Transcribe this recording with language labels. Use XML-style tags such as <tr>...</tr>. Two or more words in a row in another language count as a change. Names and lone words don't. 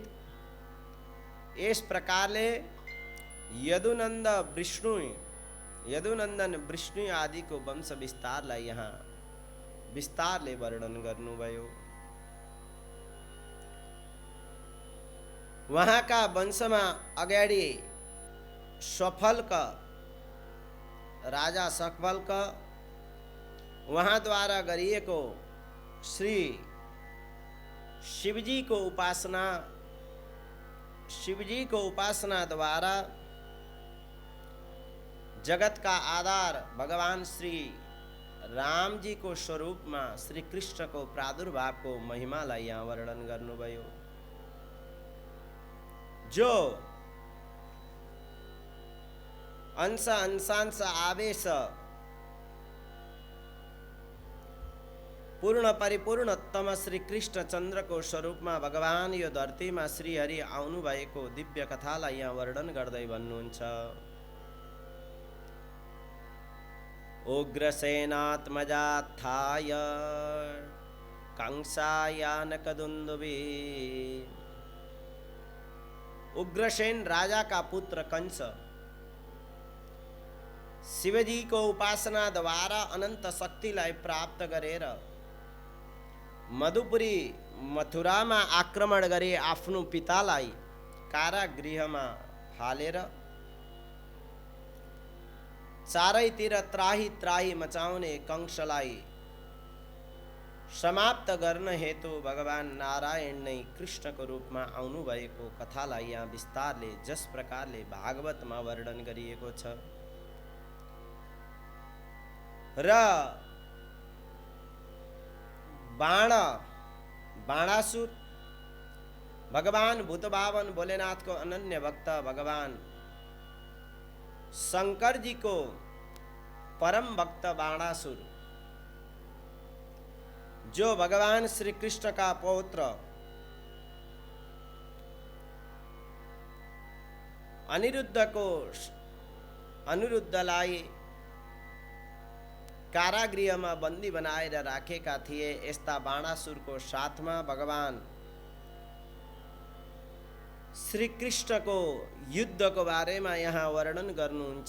<ne>इस प्रकारले यदुनंदन विष्णु आदि को वंश विस्तारलाई यहाँ विस्तारले वर्णन गर्नुभयो। वहाँका वंशमा अगाडि सफलक राजा सकफलक उहाँद्वारा गरिएको श्री शिवजी को उपासना द्वारा जगत का आधार भगवान श्री राम जी को स्वरूप में श्री कृष्ण को प्रादुर्भाव को महिमालाई यहाँ वर्णन गर्नुभयो। जो अंश अंशांश आवेश पूर्ण परिपूर्णतम श्री कृष्ण चंद्र को स्वरूप में भगवान यो धरती में श्री हरि आउनु भएको दिव्य कथालाई यहाँ वर्णन गर्दै भन्नुहुन्छ।</ne> <sa>उग्रसेनात्मजात्थाय कंसायानकदुन्दुभि।</sa> <ne>उग्रसेन राजा का पुत्र कंस शिवजी को उपासना द्वारा अनंत शक्तिलाई प्राप्त गरेर मधुपुरी मथुरामा आक्रमण गरी आफ्नो पितालाई कारागृहमा हालेर चारैतिर त्राही त्राही मचाउने कंसलाई समाप्त गर्न हेतु भगवान नारायण नै कृष्णको रूपमा आउनु भएको कथालाई यहाँ विस्तारले जस प्रकारले भागवतमा वर्णन गरिएको छ। र बाणासुर भगवान भूतभावन भोलेनाथ को अनन्य भक्त भगवान शंकर जी को परम भक्त बाणासुर जो भगवान श्री कृष्ण का पौत्र अनिरुद्धलाई कारागृहमा बन्दी बनाएर राखेका थिए। यस्ता बाणासुरको साथमा भगवान श्री कृष्णको युद्धको बारेमा यहाँ वर्णन गर्नुहुन्छ।</ne>